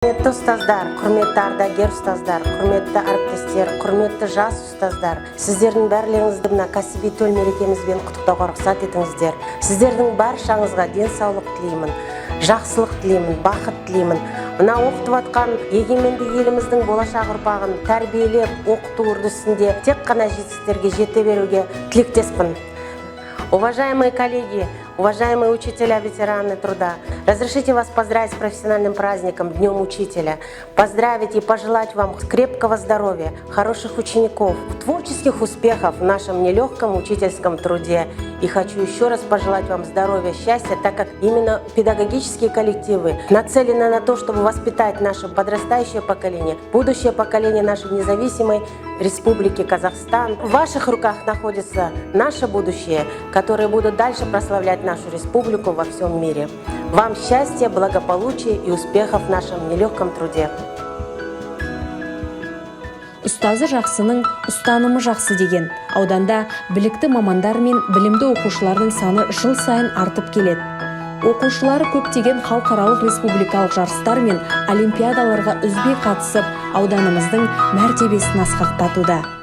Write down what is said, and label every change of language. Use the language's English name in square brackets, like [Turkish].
[Kazakh] Құрметті ұстаздар, құрметті ардагер ұстаздар, құрметті әріптестер, құрметті жас ұстаздар, сіздердің барлығыңызды мына кәсіби төл мерекемізбен құттықтауға рұқсат етіңіздер. Сіздердің баршаңызға денсаулық тілеймін, жақсылық тілеймін, бақыт тілеймін. Мына оқытып атқан егеменді еліміздің болашақ ұрпағын тәрбиелеп, оқыту үрдісінде тек қана жетістіктерге жете беруге тілектеспін. [Russian] Уважаемые коллеги, уважаемые учителя, ветераны труда, разрешите вас поздравить с профессиональным праздником, Днем Учителя. Поздравить и пожелать вам крепкого здоровья, хороших учеников, творческих успехов в нашем нелегком учительском труде. И хочу еще раз пожелать вам здоровья, счастья, так как именно педагогические коллективы нацелены на то, чтобы воспитать наше подрастающее поколение, будущее поколение нашей независимой Республики Казахстан. В ваших руках находится наше будущее, которые будут дальше прославлять нашу республику во всем мире. Вам счастья, благополучия и успехов в нашем нелегком труде. [Kazakh] Ұстазы жақсының ұстанымы жақсы деген ауданда білікті мамандар мен білімді оқушылардың саны жыл сайын артып келеді. Оқушылары көптеген халықаралық республикалық жарыстар мен олимпиадаларға үзбей қатысып, ауданымыздың мәртебесін асқақтатуда.